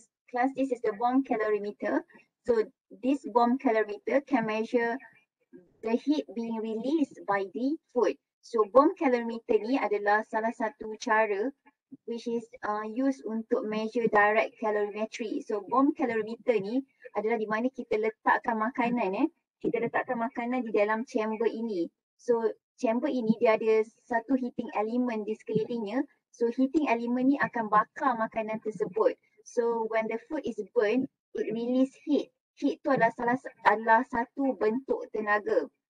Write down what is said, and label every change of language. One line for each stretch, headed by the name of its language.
English: Class, this is the bomb calorimeter. So this bomb calorimeter can measure the heat being released by the food.
Malay: So bomb calorimeter ni adalah salah satu cara
English: which is used
Malay: untuk measure direct calorimetry. So bomb calorimeter ni adalah di mana kita letakkan makanan kita letakkan makanan di dalam chamber ini. So chamber ini dia ada satu heating element di sekelilingnya. So heating element ni akan bakar makanan tersebut.
English: So when the food is burnt, it release heat.
Malay: Heat tu adalah satu bentuk tenaga.